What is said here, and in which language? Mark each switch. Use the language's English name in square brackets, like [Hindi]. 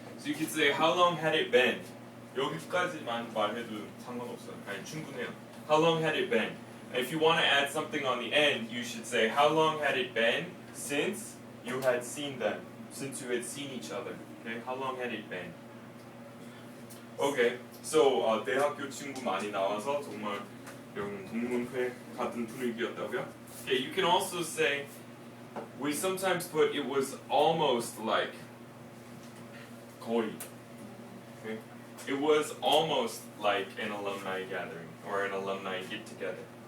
[English] So you could say how long had it been? [Korean] 여기까지만 말해도 상관없어요. 아니 충분해요. [English] How long had it been? And if you want to add something on the end, you should say how long had it been since you had seen them, since you had seen each other. Okay, how long had it been? Okay, so [Korean] 대학교 친구 많이 나와서 정말 이런 동문회 같은 분위기였다고요? [English] Okay, you can also say we sometimes put it was almost like 거의. Okay, it was almost like an alumni gathering or an alumni get together.